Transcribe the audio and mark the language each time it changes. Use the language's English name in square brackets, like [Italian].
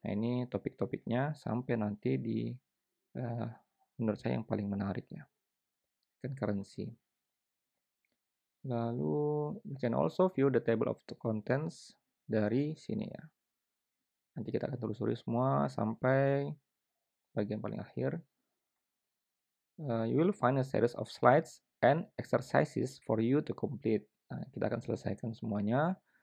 [Indonesian] Nah, ini topik-topiknya sampai nanti di menurut saya yang paling menarik ya. Concurrency. [English] Lalu you can also view the table of the contents [Indonesian] dari sini ya. Nanti kita akan telusuri semua sampai bagian paling akhir. [English] You will find a series of slides and exercises for you to complete. [Indonesian] Nah, kita akan selesaikan semuanya.